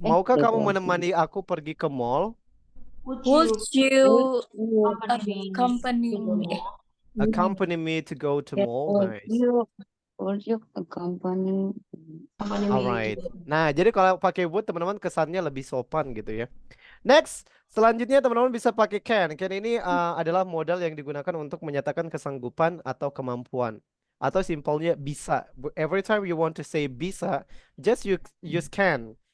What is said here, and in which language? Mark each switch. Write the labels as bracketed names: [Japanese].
[Indonesian] Maukah kamu menemani aku pergi ke mall? [English] Would you accompany me? Accompany me to go to mall? Nice. Would you accompany [Indonesian] Alright. Nah, jadi kalau pakai would teman-teman kesannya lebih sopan gitu ya. Next, selanjutnya teman-teman bisa pakai can. Can ini adalah modal yang digunakan untuk menyatakan kesanggupan atau kemampuan. Atau simpelnya bisa. [English] Every time you want to say bisa, just use can.